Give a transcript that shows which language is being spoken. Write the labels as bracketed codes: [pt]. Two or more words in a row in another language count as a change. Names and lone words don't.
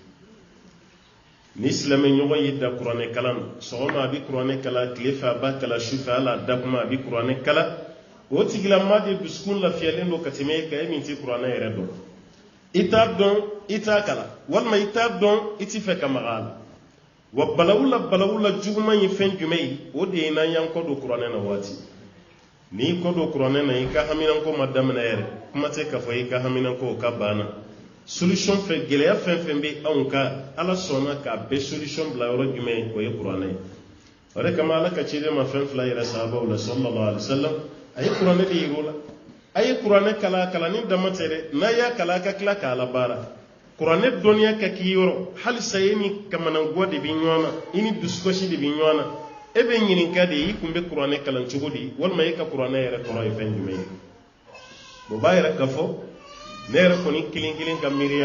[bm] ni silamɛ ɲɔgɔn y'i da kuranɛ kala ma sɔgɔma a bɛ kuranɛ kala tile fɛ a b'a kala su fɛ hali a dakuma a bɛ kuranɛ kala o tigilamaa de dusukun lafiyalen don ka tɛmɛ e kan e min tɛ kuranɛ yɛrɛ dɔn i t'a dɔn i t'a kala walima i t'a dɔn i tɛ fɛ ka maga a la wa balawula juguman ye fɛn jumɛn ye o de ye n'an y'an kɔ don kuranɛ na waati n'i kɔ don kuranɛ na i ka haminanko ma daminɛ yɛrɛ kuma tɛ k'a fɔ i ka haminanko o ka banna solution fɛ gɛlɛya fɛn fɛn bɛ anw ka ala sɔnna k'a bɛɛ solution bila yɔrɔ jumɛn ye o ye kuranɛ ye o de kama ala ka ciden ma fɛn fila yɛrɛ sahabaw la [ar] صلى الله عليه وسلم [bm] a ye kuranɛ de yir'o la a ye kuranɛ kala ni dama tɛ dɛ n'a y'a kala a ka tila k'a labaara kuranɛ dɔnniya ka k'i yɔrɔ halisa e ni kamananguwa de bɛ ɲɔgɔn na i ni dusukasi de bɛ ɲɔgɔn na e bɛ ɲininka de i kun bɛ kuranɛ kalan cogo di walima e ka kuranɛ yɛrɛ kɔrɔ ye fɛn jumɛn ye o b'a yɛrɛ ka fɔ ne yɛrɛ kɔni kelen kelen ka miiriya